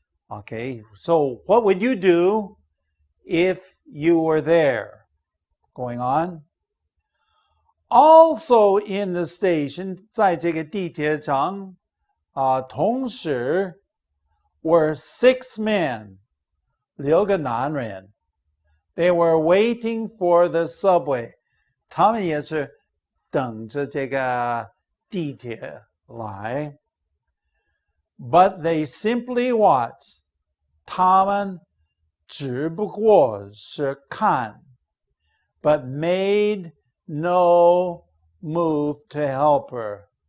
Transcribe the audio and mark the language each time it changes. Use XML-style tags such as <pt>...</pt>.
<en>Okay, so what would you do if you were there? Going on. Also in the station,</en> <zh>在这个地铁站同时</zh> <en>were 6 men,</en> <zh>6个男人</zh> <en>They were waiting for the subway.</en> <zh>他们也是等着这个地铁来</zh> <en>But they simply watched.</en> <zh>他们只不过是看</zh> <en>but made no move to help her.</en>